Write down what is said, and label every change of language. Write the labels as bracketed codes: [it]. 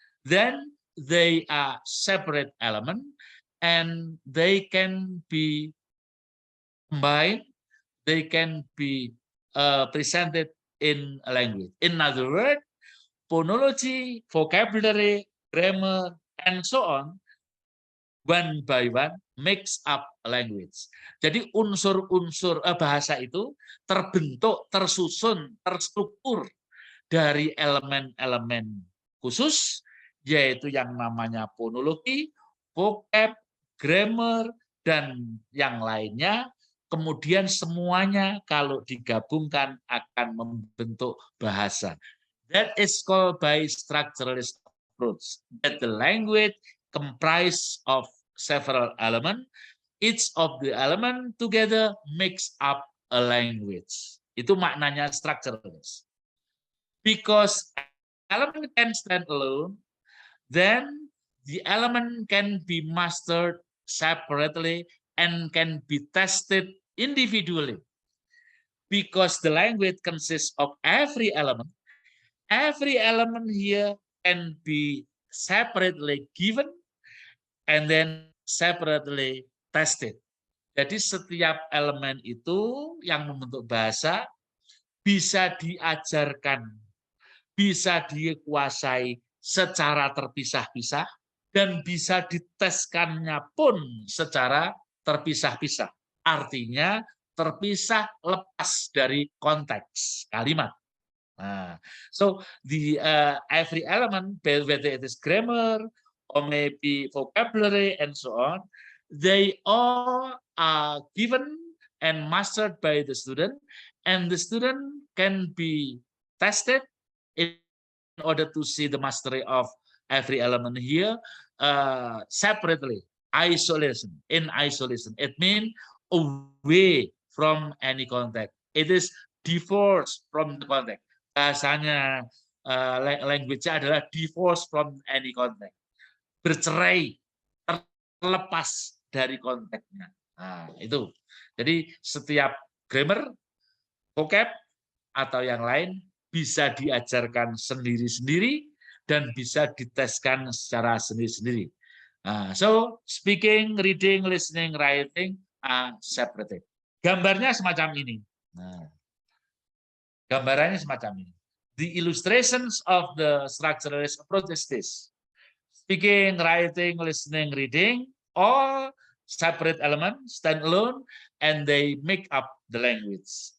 [en] Then they are separate element and they can be combined, they can be presented in a language. In other words, phonology, vocabulary, grammar, and so on, one by one makes up a language. [id] Jadi unsur-unsur bahasa itu terbentuk, tersusun, terstruktur dari elemen-elemen khusus, yaitu yang namanya fonologi, vocab, grammar, dan yang lainnya. Kemudian semuanya kalau digabungkan akan membentuk bahasa. [en] That is called by structuralist approach. That the language comprised of several elements. each of the element together makes up a language. [id] Itu maknanya structuralist. [en] Because element can stand alone, then the element can be mastered separately and can be tested individually. Because the language consists of every element here can be separately given and then separately tested. [id] Jadi setiap elemen itu yang membentuk bahasa bisa diajarkan, bisa dikuasai secara terpisah-pisah, dan bisa diteskannya pun secara terpisah-pisah. Artinya terpisah lepas dari konteks kalimat. [en] So the every element, whether it is grammar or maybe vocabulary and so on, they all are given and mastered by the student, and the student can be tested in order to see the mastery of every element here separately, in isolation. It means away from any context. It is divorced from the context. [id] Bahasanya language-nya adalah [en] divorced from any context, [id] bercerai, terlepas dari konteksnya. Nah, itu. Jadi setiap grammar, vocab atau yang lain bisa diajarkan sendiri-sendiri dan bisa diteskan secara sendiri-sendiri. [en] So speaking, reading, listening, writing are separated. [id] Gambarnya semacam ini. Gambarannya semacam ini. [en] The illustrations of the structuralist approach is this. Speaking, writing, listening, reading, all separate elements, stand alone, and they make up the language.